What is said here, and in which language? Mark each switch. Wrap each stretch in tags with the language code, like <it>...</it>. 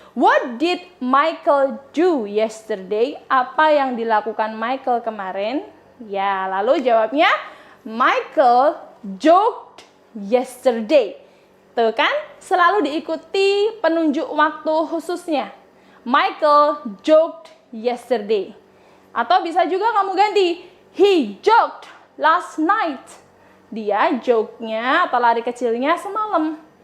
<en>What did Michael do yesterday?</en> <id>Apa yang dilakukan Michael kemarin? Ya, lalu jawabnya</id> <en>Michael joked yesterday.</en> <id>Tuh kan, selalu diikuti penunjuk waktu khususnya.</id> <en>Michael joked yesterday.</en> <id>Atau bisa juga kamu ganti,</id> <en>he joked last night.</en> <id>dia joke-nya atau lari kecilnya semalam.</id>